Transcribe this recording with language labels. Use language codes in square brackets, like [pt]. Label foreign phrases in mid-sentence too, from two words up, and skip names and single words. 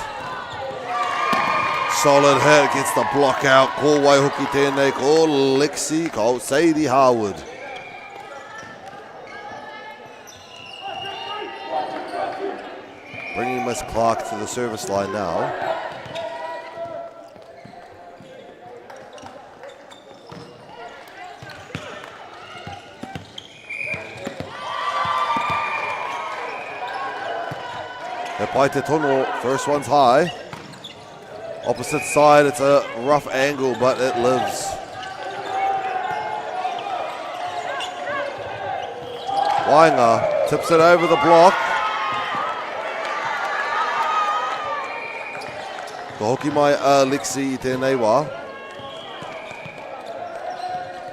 [en] Solid hit, gets the block out. [mi] Ko Waihoki tēnei, ko Lexi, ko Sadie Harwood. [en] Bringing Miss Clark to the service line now. [mi] He pai te tono, [en] first one's high. Opposite side, it's a rough angle, but it lives. Wainga tips it over the block. [mi] Ka hoki mai a Lexi I tēnei wā.